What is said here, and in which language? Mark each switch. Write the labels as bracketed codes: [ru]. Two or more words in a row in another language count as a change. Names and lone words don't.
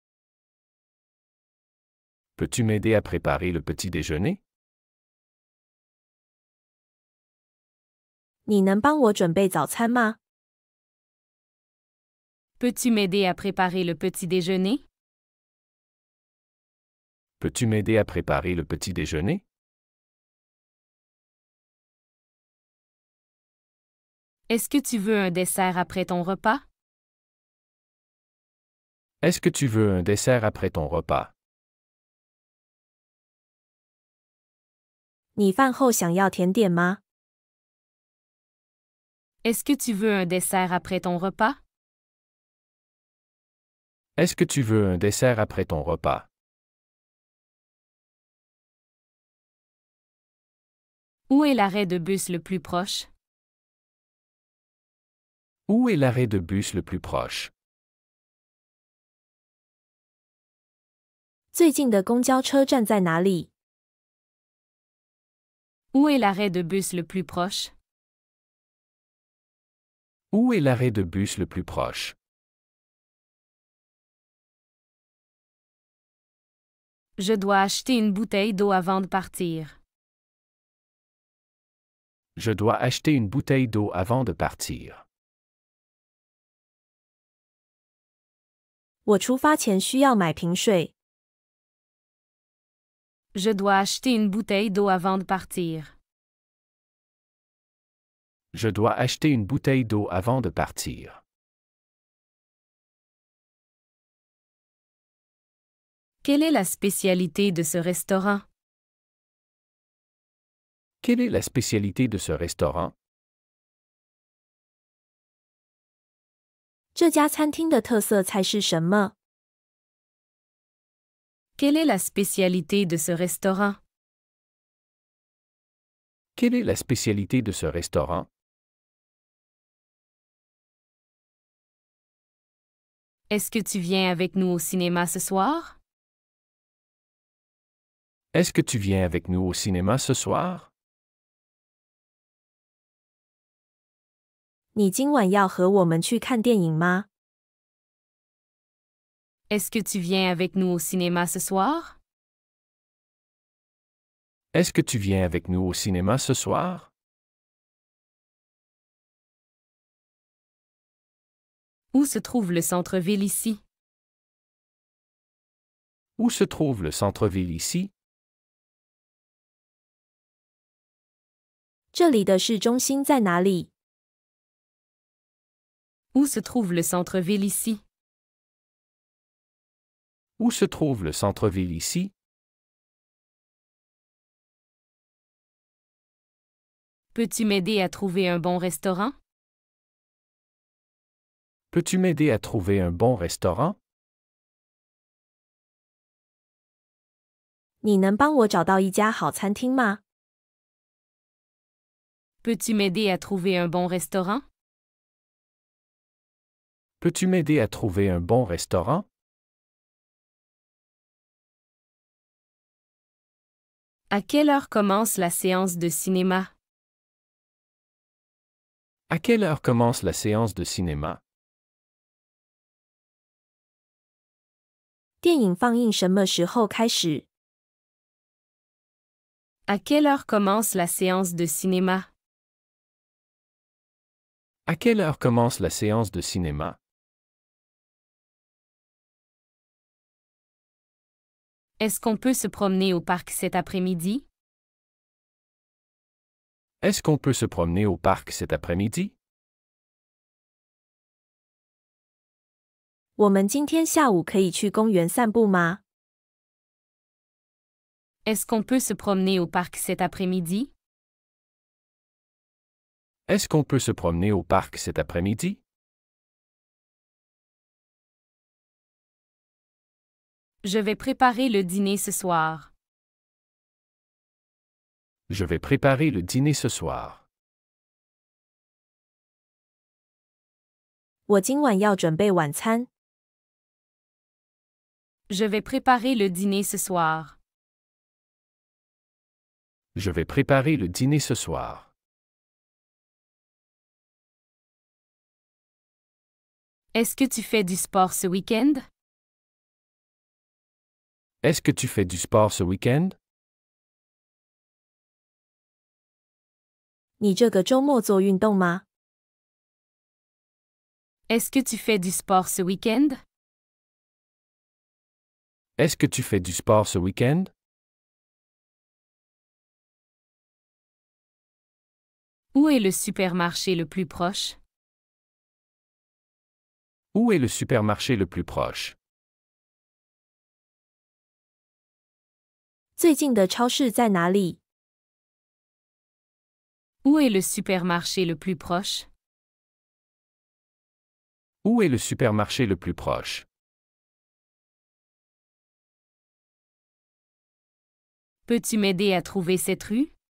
[fr] Peux-tu m'aider à préparer le petit déjeuner? [zh] 你能帮我准备早餐吗？ [fr] Peux-tu m'aider à préparer le petit déjeuner? Peux-tu m'aider à préparer le petit déjeuner? Est-ce que tu veux un dessert après ton repas? Est-ce que tu veux un dessert après ton repas? [zh] 你饭后想要甜点吗？ [fr] Est-ce que tu veux un dessert après ton repas? Est-ce que tu veux un dessert après ton repas? Où est l'arrêt de bus le plus proche? Où est l'arrêt de bus le plus proche? [zh] 最近的公交车站在哪里？ [fr] Où est l'arrêt de bus le plus proche? Où est l'arrêt de bus le plus proche? Je dois acheter une bouteille d'eau avant de partir. Je dois acheter une bouteille d'eau avant de partir. [zh] 我出发前需要买瓶水。 [fr] Je dois acheter une bouteille d'eau avant de partir. Je dois acheter une bouteille d'eau avant de partir. Quelle est la spécialité de ce restaurant? Quelle est la spécialité de ce restaurant? [zh] 这家餐厅的特色菜是什么？ [fr] Quelle est la spécialité de ce restaurant? Quelle est la spécialité de ce restaurant? Est-ce que tu viens avec nous au cinéma ce soir? Est-ce que tu viens avec nous au cinéma ce soir? [zh] 你今晚要和我们去看电影吗？ [fr] Est-ce que tu viens avec nous au cinéma ce soir? Est-ce que tu viens avec nous au cinéma ce soir? Où se trouve le centre-ville ici? Où se trouve le centre-ville ici? [zh] 这里的市中心在哪里？ [fr] Où se trouve le centre-ville ici? Où se trouve le centre-ville ici? Peux-tu m'aider à trouver un bon restaurant? Peux-tu m'aider à trouver un bon restaurant? [zh] 你能帮我找到一家好餐厅吗？ [fr] Peux-tu m'aider à trouver un bon restaurant? Peux-tu m'aider à trouver un bon restaurant? À quelle heure commence la séance de cinéma? À quelle heure commence la séance de cinéma? [zh] 电影放映什么时候开始？ [fr] À quelle heure commence la séance de cinéma? À quelle heure commence la séance de cinéma? Est-ce qu'on peut se promener au parc cet après-midi? Est-ce qu'on peut se promener au parc cet après-midi? [zh] 我们今天下午可以去公园散步吗？ [fr] Est-ce qu'on peut se promener au parc cet après-midi? Est-ce qu'on peut se promener au parc cet après-midi? Je vais préparer le dîner ce soir. Je vais préparer le dîner ce soir. [zh] 我今晚要准备晚餐。 [fr] Je vais préparer le dîner ce soir. Je vais préparer le dîner ce soir. Est-ce que tu fais du sport ce week-end? Est-ce que tu fais du sport ce week-end? [zh] 你这个周末做运动吗？ [fr] Est-ce que tu fais du sport ce week-end? Est-ce que tu fais du sport ce week-end? Où est le supermarché le plus proche? Où est le supermarché le plus proche? [zh] 最近的超市在哪里？ [fr] Où est le supermarché le plus proche? Où est le supermarché le plus proche? Peux-tu m'aider à trouver cette rue?